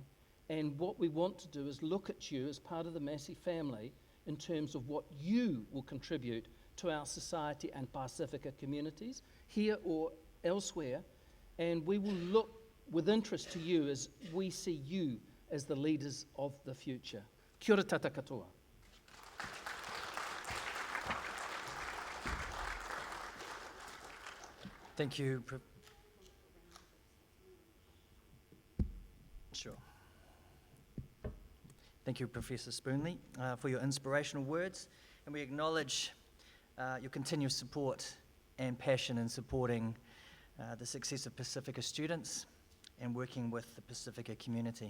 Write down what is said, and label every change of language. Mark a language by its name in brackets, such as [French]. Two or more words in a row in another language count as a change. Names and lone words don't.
[English] And what we want to do is look at you as part of the Massey family in terms of what you will contribute to our society and Pasifika communities, here or elsewhere. And we will look with interest to you as we see you as the leaders of the future. [Māori] Kia ora tata katoa. [English] Thank you. Sure. Thank you, Professor Spoonley, for your inspirational words, and we acknowledge your continuous support and passion in supporting the success of Pasifika students and working with the Pasifika community.